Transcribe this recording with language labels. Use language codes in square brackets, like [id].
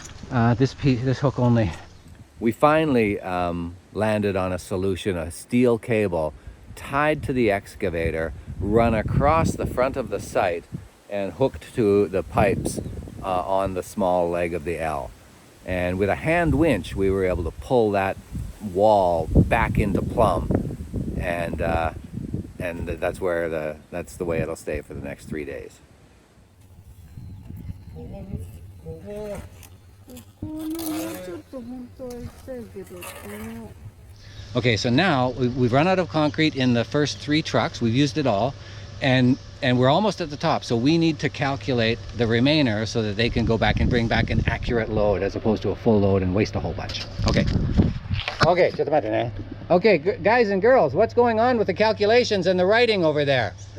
[en] This hook only. We finally landed on a solution, a steel cable tied to the excavator, run across the front of the site, and hooked to the pipes on the small leg of the L. And with a hand winch, we were able to pull that wall back into plumb, and that's the way it'll stay for the next 3 days. [ja] ここのちょっと本当は行きたいけど、 [en] Okay, so now we've run out of concrete in the first 3 trucks. We've used it all, and we're almost at the top. So we need to calculate the remainder so that they can go back and bring back an accurate load as opposed to a full load and waste a whole bunch. Okay. Okay, okay, guys and girls, what's going on with the calculations and the writing over there?